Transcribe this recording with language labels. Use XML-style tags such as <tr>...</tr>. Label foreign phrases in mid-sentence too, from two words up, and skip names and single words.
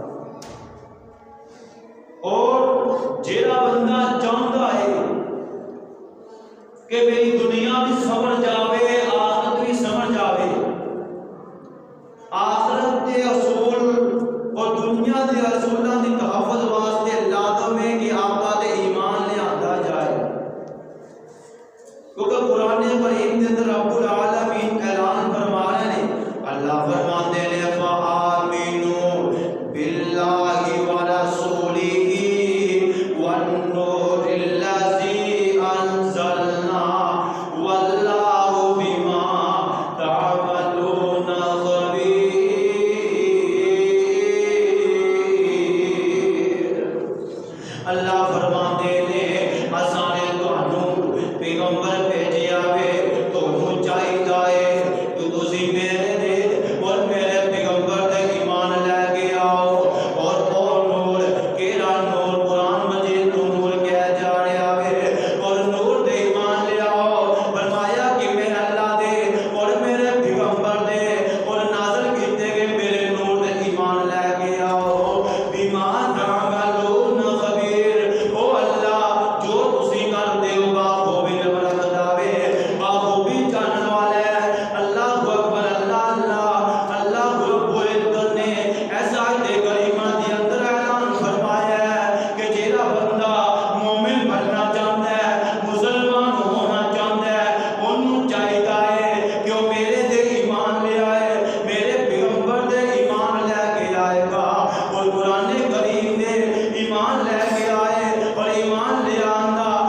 <pa>اور جیڑا بندہ چاہتا ہے کہ میری دنیا بھی سمجھ جاوے آخرت بھی سمجھ جاوے، آخرت دے اصول اور دنیا دے اصولاں دی تحفظ واسطے لازم ہے کہ آقا دے ایمان لے آندا جائے، کیونکہ قرآن کریم دے اندر رب العالمین اعلان فرما رہے ہیں، اللہ فرماتے ہیں</pa> <ar>فآمنوا باللہ ورسولہ والنور الذی انزلنا واللہ بما تعملون خبیر۔</ar> <pa>اللہ فرماتے ہیں اسانے تانوں پیغمبر بھیجیا وے، تانوں چاہیے کہ تسی میرے دے اور میرے پیغمبر دے ایمان لے کے آؤ، اور نور کیڑا نور قرآن مجید نو نور کہہ جا رہا وے، اور نور دے ایمان لے آؤ، فرمایا کہ میں اللہ دے اور میرے پیغمبر دے اور نازل کیتے گئے میرے نور دے ایمان لے کے آؤ،</pa> <ar>بیمان تعملون خبیر،</ar> <pa>او اللہ جو تسی کرتے ہو باخوبی رکھدا وے، باخوبی جانن والا ہے۔</pa> <ar>اللہ اکبر،</ar> <pa>اللہ اللہ اللہ رب العزت نے ایسا آیت کریمہ دے اندر اعلان فرمایا ہے کہ جیڑا بندہ مومن بننا چاہتا ہے، مسلمان ہونا چاہتا ہے، انہوں چاہیے کہ وہ میرے دے ایمان لے آئے، میرے پیغمبر دے ایمان لے کے آئے گا، اور قرآن کریم دے ایمان لے کے آئے، اور ایمان لے آندا</pa>